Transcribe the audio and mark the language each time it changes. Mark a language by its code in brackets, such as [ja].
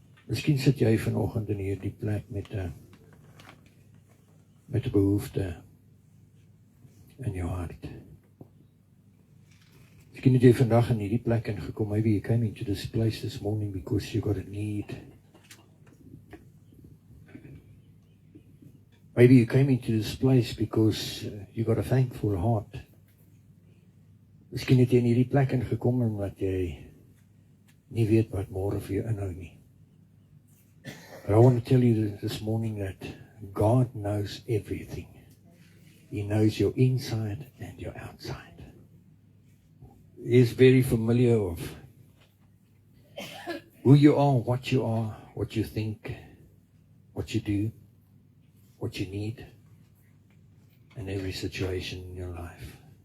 [af] Miskien sit jy vanoggend in hierdie plek met 'n behoefte in jou hart. Miskien het jy vandag in hierdie plek ingekom. [en] Maybe you came into this place this morning because you got a need. Maybe you came into this place because you got a thankful heart. [af] Miskien het jy in hierdie plek ingekom omdat jy nie weet wat môre vir jou inhou nie. [en] But I want to tell you this morning that God knows everything. He knows your inside and your outside. He is very familiar of who you are, what you think, what you do, what you need, in every situation in your life.